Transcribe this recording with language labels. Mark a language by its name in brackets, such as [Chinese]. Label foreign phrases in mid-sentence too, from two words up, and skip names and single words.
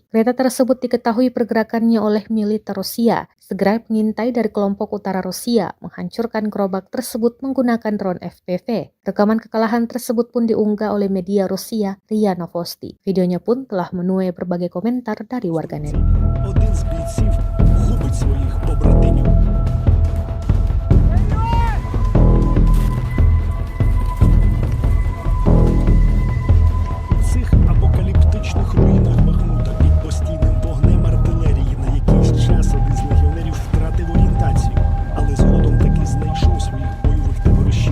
[Indonesian] Kereta tersebut diketahui pergerakannya oleh militer Rusia. Segera mengintai dari kelompok utara Rusia menghancurkan gerobak tersebut menggunakan drone FPV. Rekaman kekalahan tersebut pun diunggah oleh media Rusia RIA Novosti. Videonya pun telah menuai berbagai komentar dari warganet. [Ukrainian] Один з бійців губить своїх побратимів. У цих апокаліптичних руїнах Бахмута під постійним вогнем артилерії на якийсь час один з легіонерів втратив орієнтацію, але згодом таки знайшов своїх бойових товаришів.